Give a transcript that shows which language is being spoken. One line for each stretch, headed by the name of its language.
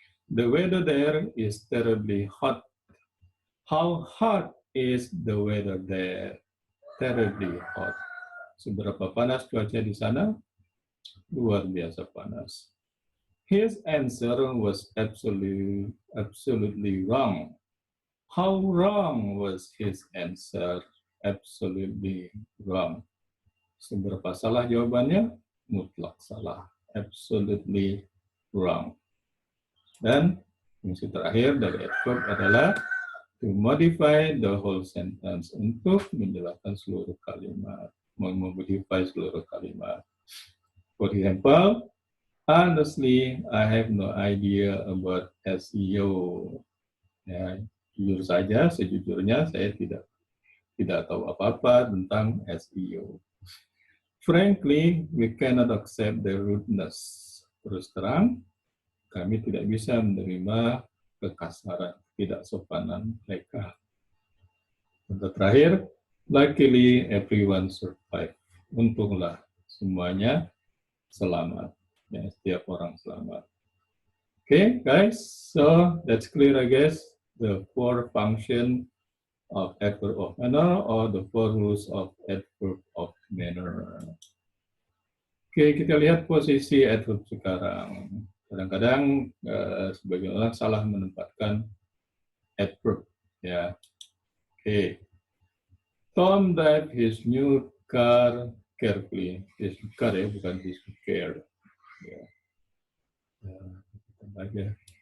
English: The weather there is terribly hot. How hot is the weather there? Terribly hot.
Indonesian: Seberapa panas cuaca di sana? Luar biasa panas.
English: His answer was absolutely wrong. How wrong was his answer? Absolutely wrong.
Indonesian: Seberapa salah jawabannya? Mutlak salah.
English: Absolutely wrong.
Indonesian: Dan fungsi terakhir dari adverb adalah
English: to modify the whole sentence,
Indonesian: untuk menjelaskan seluruh kalimat, memodify seluruh kalimat.
English: For example, honestly, I have no idea about SEO.
Indonesian: Ya, jujur saja, sejujurnya saya tidak tahu apa-apa tentang SEO.
English: Frankly, we cannot accept the rudeness.
Indonesian: Terus terang, kami tidak bisa menerima kekasaran, tidak sopanan mereka. Contoh terakhir,
English: luckily everyone survived.
Indonesian: Untunglah semuanya selamat. Ya, setiap orang selamat.
English: Okay, guys, so that's clear, I guess, the 4 function of adverb of manner or the 4 rules of adverb of manner.
Indonesian: Oke, kita lihat posisi adverb sekarang. Kadang-kadang sebagian orang salah menempatkan adverb. Ya, oke.
English: Tom drive his new car carefully. His car ya, bukan his care. Ya.
Indonesian: Aja.